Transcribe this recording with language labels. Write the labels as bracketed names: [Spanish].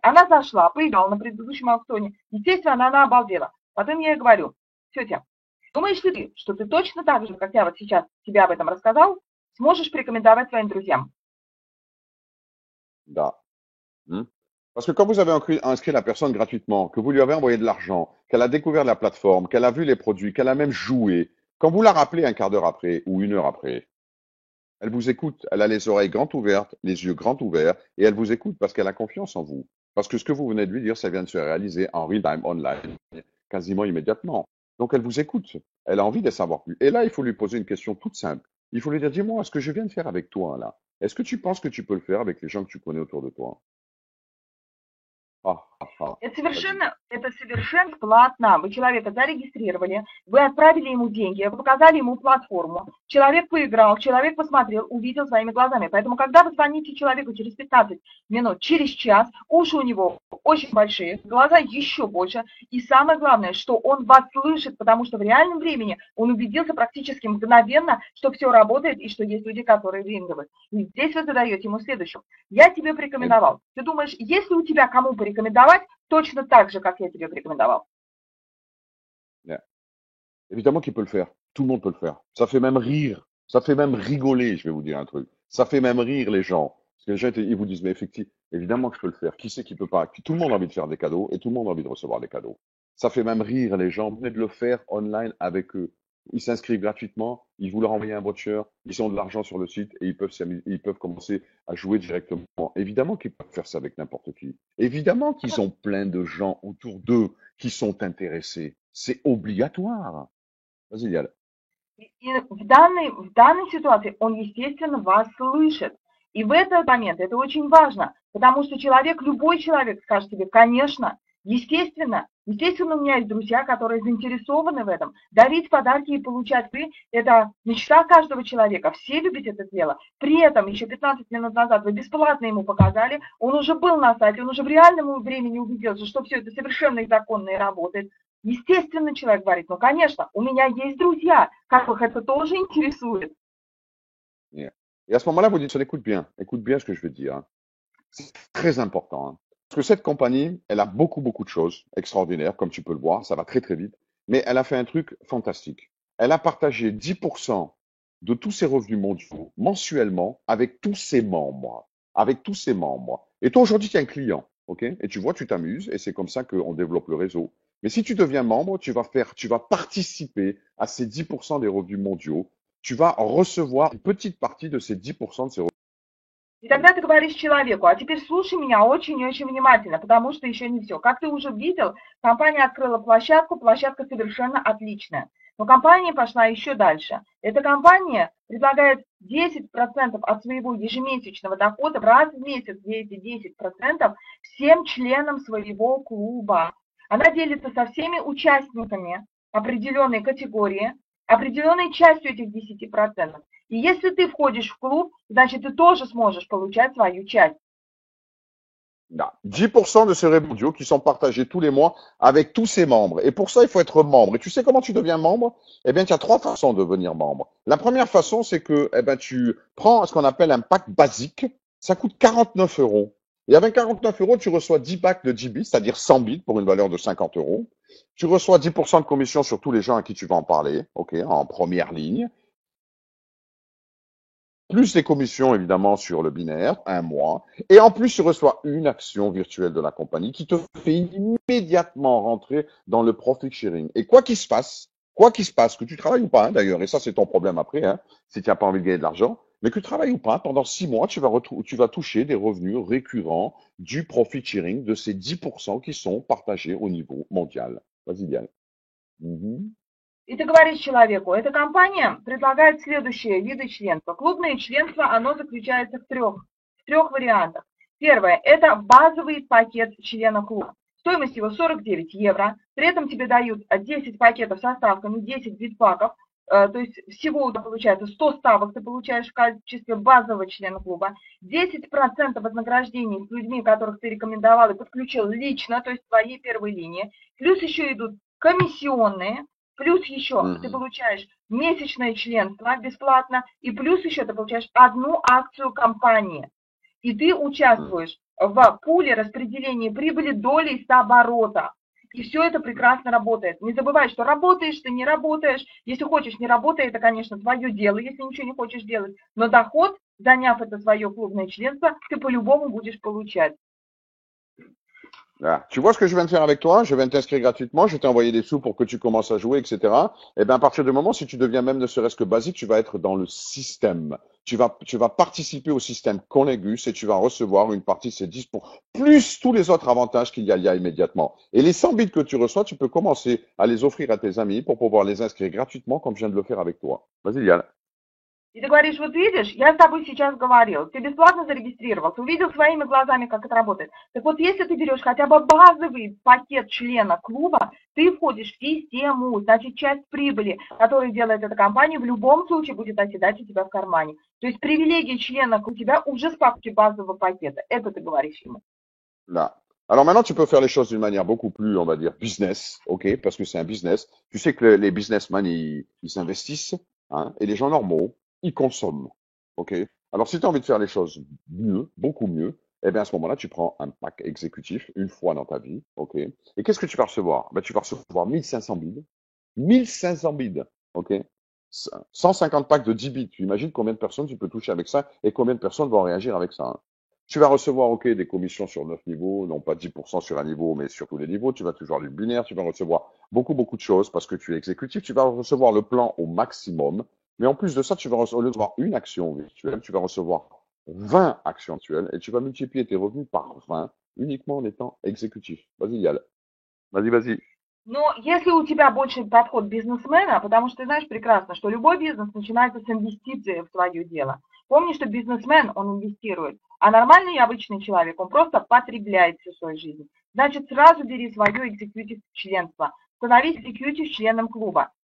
[Russian] Она зашла, поиграла на предыдущем аукционе. Естественно, она обалдела. Потом я ей говорю: тетя, думаешь ли ты, что ты точно так же, как я вот сейчас тебе об этом рассказал, сможешь порекомендовать своим друзьям? Da. [French] Parce que quand vous avez inscrit la personne gratuitement, que vous lui avez envoyé de l'argent, qu'elle a découvert la plateforme, qu'elle a vu les produits, qu'elle a même joué, quand vous la rappelez un quart d'heure après ou une heure après, elle vous écoute, elle a les oreilles grandes ouvertes, les yeux grands ouverts, et elle vous écoute parce qu'elle a confiance en vous. Parce que ce que vous venez de lui dire, ça vient de se réaliser en [English] real time online, [French] quasiment immédiatement. Donc elle vous écoute, elle a envie de savoir plus. Et là, il faut lui poser une question toute simple. Il faut lui dire, dis-moi, ce que je viens de faire avec toi là, est-ce que tu penses que tu peux le faire avec les gens que tu connais autour de toi? Ah, ah, ah. [Russian] Это совершенно платно. Вы человека зарегистрировали, вы отправили ему деньги, вы показали ему платформу. Человек поиграл, человек посмотрел, увидел своими глазами. Поэтому, когда вы звоните человеку через 15 минут, через час, уши у него очень большие, глаза еще больше. И самое главное, что он вас слышит, потому что в реальном времени он убедился практически мгновенно, что все работает и что есть люди, которые выигрывают. И здесь вы задаете ему следующее. Я тебе порекомендовал. Ты думаешь, есть ли у тебя кому порекомендовать точно так же, как я тебе порекомендовал? [English] Yeah. [French] Évidemment qu'il peut le faire. Tout le monde peut le faire. Ça fait même rire. Ça fait même rigoler, je vais vous dire un truc. Ça fait même rire les gens. Parce que les gens, ils vous disent, mais effectivement, évidemment que je peux le faire. Qui c'est qui peut pas? Tout le monde a envie de faire des cadeaux et tout le monde a envie de recevoir des cadeaux. Ça fait même rire les gens. Venez de le faire online avec eux. Ils s'inscrivent gratuitement, ils vous leur envoient un voucher, ils ont de l'argent sur le site et ils peuvent commencer à jouer directement. Évidemment qu'ils peuvent faire ça avec n'importe qui. Évidemment qu'ils ont plein de gens autour d'eux qui sont intéressés. C'est obligatoire. Vas-y, Yael. [Russian] И в данной ситуации он, естественно, вас слышит. И в этот момент это очень важно, потому что человек, любой человек скажет тебе, конечно, естественно, у меня есть друзья, которые заинтересованы в этом. Дарить подарки и получать вы– это мечта каждого человека. Все любят это дело. При этом еще 15 минут назад вы бесплатно ему показали, он уже был на сайте, он уже в реальном времени убедился, что все это совершенно законно и работает. Естественно, человек говорит, ну, конечно, у меня есть друзья, которых это тоже интересует. [English] Yeah. [French] Et à ce moment-là, vous dites, écoute bien ce que je vais dire, hein. C'est très important, hein. Parce que cette compagnie, elle a beaucoup, beaucoup de choses extraordinaires, comme tu peux le voir, ça va très, très vite. Mais elle a fait un truc fantastique. Elle a partagé 10% de tous ses revenus mondiaux mensuellement avec tous ses membres. Avec tous ses membres. Et toi, aujourd'hui, tu es un client, OK? Et tu vois, tu t'amuses, et c'est comme ça qu'on développe le réseau. Mais si tu deviens membre, tu vas participer à ces 10% des revenus mondiaux. Tu vas recevoir une petite partie de ces 10% de ces [Russian] И тогда ты говоришь человеку, а теперь слушай меня очень и очень внимательно, потому что еще не все. Как ты уже видел, компания открыла площадку, площадка совершенно отличная. Но компания пошла еще дальше. Эта компания предлагает 10% от своего ежемесячного дохода раз в месяц, где эти 10% всем членам своего клуба. Она делится со всеми участниками определенной категории, определенной частью этих 10%. И если ты входишь в клуб, значит, ты тоже сможешь получать свою часть. [French] Là, 10% de ces revenus mondiaux qui sont partagés tous les mois avec tous ses membres. Et pour ça, il faut être membre. Et tu sais comment tu deviens membre? Eh bien, tu as trois façons de devenir membre. La première façon, c'est que eh ben, tu prends ce qu'on appelle un pack basique. Ça coûte 49 euros. Et avec 49 euros, tu reçois 10 packs de 10 bits, c'est-à-dire 100 bits pour une valeur de 50 euros. Tu reçois 10% de commission sur tous les gens à qui tu vas en parler, ok, en première ligne. Plus les commissions évidemment sur le binaire, un mois, et en plus tu reçois une action virtuelle de la compagnie qui te fait immédiatement rentrer dans le profit sharing. Et quoi qu'il se passe, que tu travailles ou pas hein, d'ailleurs, et ça c'est ton problème après, hein, si tu n'as pas envie de gagner de l'argent, mais que tu travailles ou pas, pendant 6 mois, tu vas toucher des revenus récurrents du profit sharing de ces 10% qui sont partagés au niveau mondial. Vas-y, Diane. Mhm. [Russian] И ты говоришь человеку, эта компания предлагает следующие виды членства. Клубное членство, оно заключается в трех вариантах. Первое– это базовый пакет члена клуба. Стоимость его 49 евро. При этом тебе дают 10 пакетов со ставками, 10 битпаков. То есть всего у тебя получается 100 ставок ты получаешь в качестве базового члена клуба. 10% вознаграждений с людьми, которых ты рекомендовал и подключил лично, то есть в твоей первой линии. Плюс еще идут комиссионные. Плюс еще ты Mhm. получаешь месячное членство бесплатно, и плюс еще ты получаешь одну акцию компании. И ты Mhm. участвуешь в пуле распределения прибыли долей с оборота. И все это прекрасно работает. Не забывай, что работаешь ты, не работаешь. Если хочешь, не работай, это, конечно, твое дело, если ничего не хочешь делать. Но доход, заняв это свое клубное членство, ты по-любому будешь получать. [French] Voilà. Tu vois ce que je viens de faire avec toi? Je viens de t'inscrire gratuitement, je t'ai envoyé des sous pour que tu commences à jouer, etc. Et bien, à partir du moment, si tu deviens même ne serait-ce que basique, tu vas être dans le système. Tu vas participer au système Connegus et tu vas recevoir une partie de ces 10 plus tous les autres avantages qu'il y a immédiatement. Et les 100 bits que tu reçois, tu peux commencer à les offrir à tes amis pour pouvoir les inscrire gratuitement comme je viens de le faire avec toi. Vas-y, Yann. [Russian] И ты говоришь, вот видишь, я с тобой сейчас говорил, ты бесплатно зарегистрировался, увидел своими глазами, как это работает. Так вот, если ты берешь хотя бы базовый пакет члена клуба, ты входишь в систему, значит, часть прибыли, которую делает эта компания, в любом случае будет оседать у тебя в кармане. То есть привилегии члена у тебя уже с папки базового пакета. Это ты говоришь ему. [French] Là. Alors maintenant, tu peux faire les choses d'une manière beaucoup plus, on va dire, business, ok, parce que c'est un business. Tu sais que les businessmen, ils s'investissent, hein, et les gens normaux, ils consomment, ok. Alors si tu as envie de faire les choses mieux, beaucoup mieux, eh bien à ce moment-là, tu prends un pack exécutif une fois dans ta vie, ok. Et qu'est-ce que tu vas recevoir? Ben, tu vas recevoir 1500 billes, 1500 bids, ok? 150 packs de 10 bids. Tu imagines combien de personnes tu peux toucher avec ça et combien de personnes vont réagir avec ça, hein. Tu vas recevoir, ok, des commissions sur 9 niveaux, non pas 10% sur un niveau, mais sur tous les niveaux. Tu vas toujours du binaire, tu vas recevoir beaucoup de choses parce que tu es exécutif. Tu vas recevoir le plan au maximum. Mais en plus de ça, tu vas recevoir une action virtuelle, tu vas recevoir 20 actions actuelles et tu vas multiplier tes revenus par 20 uniquement en étant exécutif. Vas-y, Yal. Vas-y. [Russian] Но если у тебя больше подход бизнесмена, потому что ты знаешь прекрасно, что любой бизнес начинается с инвестиции в твое дело. Помни, что бизнесмен, он инвестирует, а нормальный и обычный человек, он просто потребляет всю свою жизнь. Значит, сразу бери свое экзекьютив членство, становись экзекьютив членом клуба.